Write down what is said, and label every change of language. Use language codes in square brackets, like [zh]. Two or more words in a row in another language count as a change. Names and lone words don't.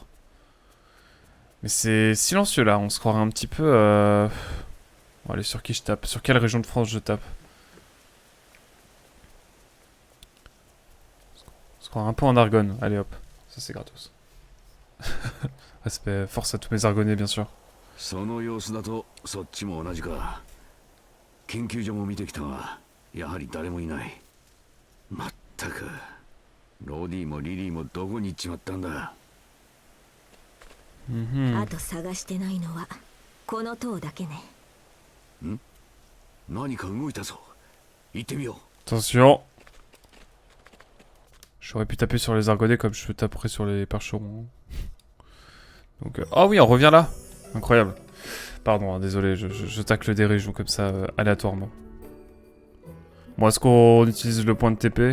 [fr] Mais c'est silencieux là, on se croirait un petit peu... Bon, allez, sur qui je tape? Sur quelle région de France je tape? On se croirait un peu en Argonne. Allez hop, ça c'est gratos. Respect, force à tous mes argonnais bien sûr. [ja] その様子だとそっちも同じか。研究所も見てきたが、やはり誰もいない。まったく、ロディもリリーもどこに行っちまったんだ。あと探してないのはこの塔だけね。何か動いたぞ。行ってみよう。 [fr] Attention. J'aurais pu taper sur les argonnets comme je taperais sur les percherons. Donc, oh oui, on revient là. Incroyable. Pardon, hein, désolé, je tacle des régions comme ça, aléatoirement. Bon, est-ce qu'on utilise le point de TP?